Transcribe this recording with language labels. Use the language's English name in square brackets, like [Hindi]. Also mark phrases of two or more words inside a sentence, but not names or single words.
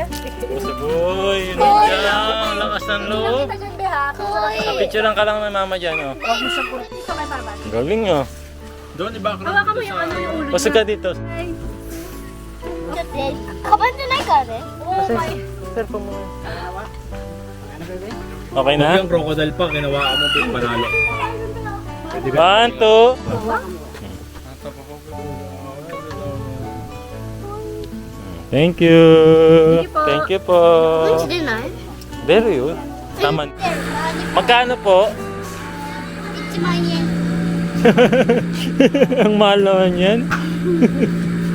[Filipino] Uy, Yunachang. Lakas ng loob. Tagan be ha. [Japanese] 可愛い。 [Filipino] Picturean ka lang ng mama dyan oh. Dito kay Baba. Galing oh. Doon, iba ako Hawakan mo yung ano yung ulo. Pasok ka dito. [Japanese] だって、カバンじゃないからね。 [English] Oh my. [Filipino] Cellphone mo. Okay na? Yung crocodile pa, ginawa mo po panalo. 1, 2. [English] Thank you. Thank you [Filipino] po. [Japanese] うんち出ない？ [English] Very good. [Filipino] Tama. Magkano po? [Japanese] 1 万円。 [Filipino] Ang mahal naman yan.